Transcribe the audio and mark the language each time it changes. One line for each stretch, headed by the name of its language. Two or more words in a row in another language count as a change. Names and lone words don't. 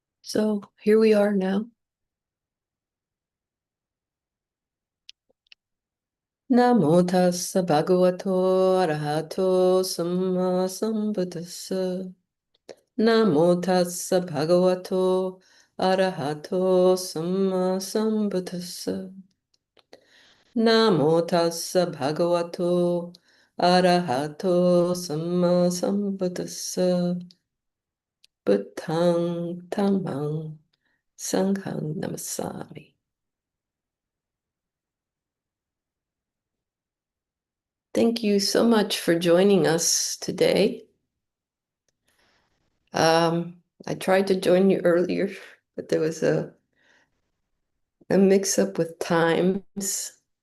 English: So here we are now.
Pali: Namo tassa bhagavato arahato samma sambuddhassa. Namo tassa bhagavato arahato samma sambuddhassa. Namo tassa bhagavato arahato samma sambuddhassa. Buddhang dhammang sanghang namasami.
English: Thank you so much for joining us today. I tried to join you earlier, but there was a mix-up with times.